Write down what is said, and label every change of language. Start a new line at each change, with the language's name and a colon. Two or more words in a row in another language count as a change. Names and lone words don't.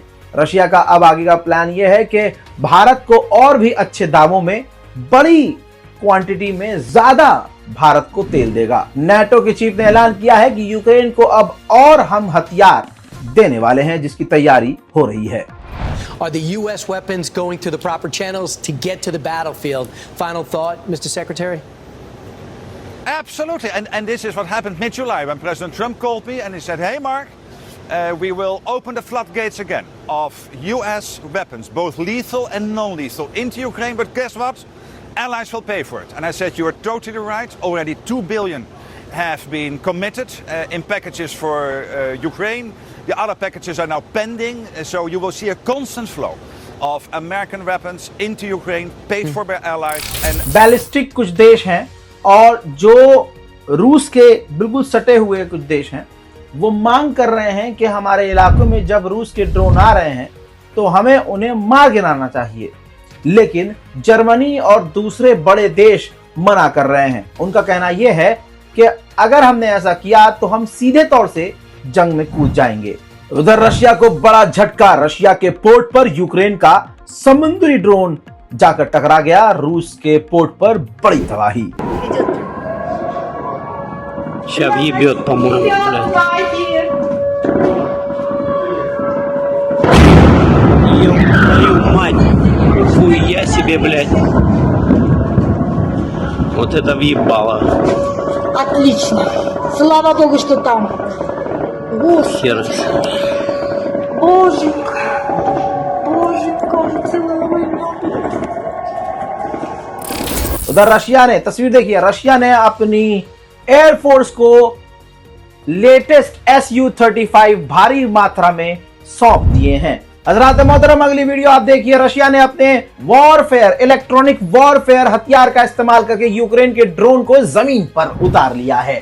Hindi: रशिया का अब आगे का प्लान यह है कि भारत को और भी अच्छे दामों में बड़ी क्वांटिटी में ज्यादा भारत को तेल देगा। नाटो के चीफ ने ऐलान किया है कि यूक्रेन को अब और हम हथियार देने वाले हैं, जिसकी तैयारी हो रही है।
English: Are the U.S. weapons going to the proper channels to get to the battlefield? Final thought, Mr. Secretary? Absolutely, and this is what happened mid-July when President Trump called me and he said, hey Mark, we will open the floodgates again of US weapons, both lethal and non-lethal, into Ukraine, but guess what? Allies will pay for it. And I said, you are totally right. Already $2 billion have been committed in packages for Ukraine. The other packages are now pending, so you will see a constant flow of American weapons into Ukraine, paid for by allies. And
Hindi: बैलिस्टिक कुछ देश हैं और जो रूस के बिल्कुल सटे हुए कुछ देश हैं, वो मांग कर रहे हैं कि हमारे इलाकों में जब रूस के ड्रोन आ रहे हैं तो हमें उन्हें मार गिराना चाहिए। लेकिन जर्मनी और दूसरे बड़े देश मना कर रहे हैं। उनका कहना यह है कि अगर हमने ऐसा किया तो हम सीधे तौर से जंग में कूद जाएंगे। उधर रशिया को बड़ा झटका, रशिया के पोर्ट पर यूक्रेन का समुद्री ड्रोन जाकर टकरा गया। रूस के पोर्ट पर बड़ी तबाही।
Russian: Сейчас въебет, по-моему, блядь. Твою мать. Хуя себе, блядь. Вот это въебало. Отлично. Слава Богу, что там. Господи. Хер. Боженька. Боженька, целовай меня.
Hindi: उधर रशिया ने, तस्वीर देखिए, रशिया ने अपनी एयरफोर्स को लेटेस्ट Su-35 भारी मात्रा में सौंप दिए हैं। हजरात मोहतरम, अगली वीडियो आप देखिए। रशिया ने अपने
English: warfare, electronic warfare
Hindi: हथियार का इस्तेमाल करके यूक्रेन के ड्रोन को जमीन पर उतार लिया है।